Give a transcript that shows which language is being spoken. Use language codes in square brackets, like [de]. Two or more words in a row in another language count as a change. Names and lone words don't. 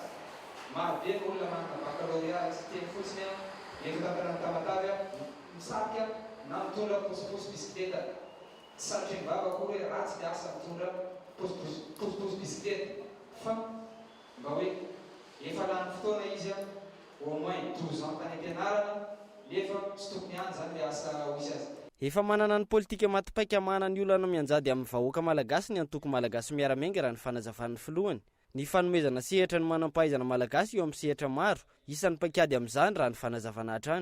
[mg] Marobe ny olona manana baccalauréat tsy teny fotsiny eto tantanana Tamatavy misarika na mitondra posiposy bisikileta. Tsy sarotra ny vava koa hoe ratsy miasa mitondra posiposy bisikileta fa mba hoe efa lany fotoana izy [fr] au moins 12 ans [mg] tany ampianarana nefa tsy tokony ihany zany le asa hoisy azy. Efa manana ny politika matipaika mahana ny olana mianjady amin'ny vahoaka malagasy ny antoko malagasy miara-miainga raha ny fanazavan'ny filohany. Ny fanomezana sehatra ny manam-pahaizana malagasy eo amin'ny sehatra maro, isan'ny paikady amin'izany raha ny fanazavana hatrany.